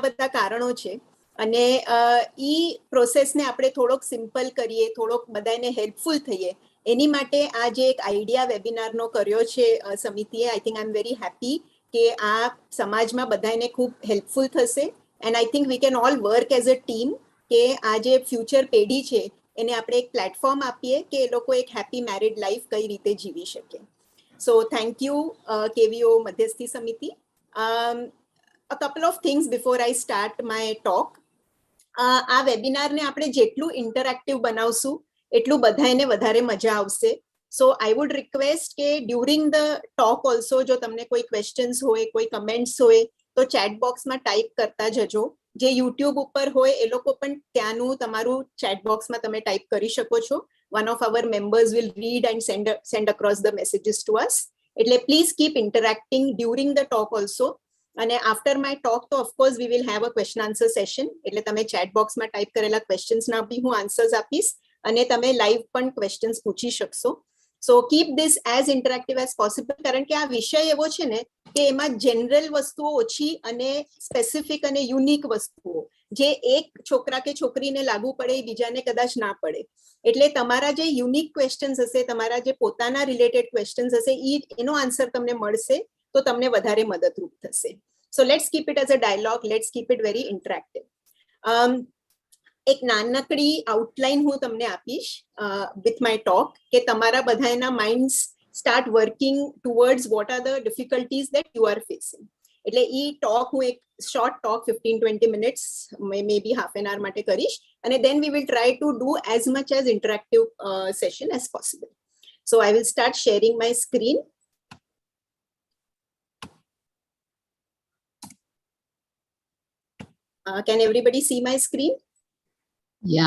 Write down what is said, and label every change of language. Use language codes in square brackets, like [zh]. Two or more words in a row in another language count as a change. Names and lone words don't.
[gu] બધા કારણો છે અને ઈ પ્રોસેસને આપણે થોડોક સિમ્પલ કરીએ, થોડોક બધાને હેલ્પફુલ થઈએ એની માટે આ જે એક આઈડિયા વેબિનારનો કર્યો છે સમિતિએ, [en] I think I am very happy [gu] કે આ સમાજમાં બધાને ખૂબ હેલ્પફુલ થશે [en] and I think we can all work as a team [gu] કે આ જે ફ્યુચર પેઢી છે એને આપણે એક પ્લેટફોર્મ આપીએ કે એ લોકો એક [en] happy married life [gu] કઈ રીતે જીવી શકે. [en] So thank you, KVO Madhyasthi Samiti. A couple of things before I start my talk. [gu] આ વેબિનારને આપણે જેટલું ઇન્ટરેક્ટિવ બનાવશું એટલું બધાને વધારે મજા આવશે. [en] So I would request [gu] કે [en] during the talk also [gu] જો તમને કોઈ questions હોય, કોઈ comments હોય તો [en] chat box [gu] માં type કરતા જજો. જે YouTube ઉપર હોય એ લોકો પણ ત્યાંનું તમારું [en] chat box [gu] માં તમે type કરી શકો છો. [en] One of our members will read and send across the messages to us. એટલે please keep interacting during the talk also. And after my talk, so of course we will have a question answer session. [gu] એટલે તમે [en] chat box [gu] માં type કરેલા questions ના બી હું answers આપીશ અને તમે live પણ questions પૂછી શકશો. [en] So keep this as interactive as possible [gu] કારણ કે આ વિષય એવો છે ને કે કે એમાં જનરલ વસ્તુઓ ઓછી અને સ્પેસિફિક અને યુનિક વસ્તુઓ જે એક છોકરા કે છોકરીને લાગુ પડે એ બીજાને કદાચ ના પડે. એટલે તમારા જે [en] unique questions [gu] હશે, તમારા જે પોતાના [en] related questions [gu] હશે, એનો આન્સર તમને મળશે તો તમને વધારે મદદરૂપ થશે. [en] So let's keep it as a dialogue, let's keep it very interactive. [gu] એક નાનકડી [en] આઉટલાઇન [gu] હું તમને આપીશ [en] with my talk, [gu] કે તમારા બધાના [en] minds start working towards what are the difficulties that you are facing. [gu] એટલે એ [en] ટોક [gu] હું એક [en] short talk 15-20 minutes may be half an hour [gu] માટે કરીશ, અને [en] then we will try to do as much as interactive session as possible. So I will start sharing my screen. Can everybody see my screen? Yeah.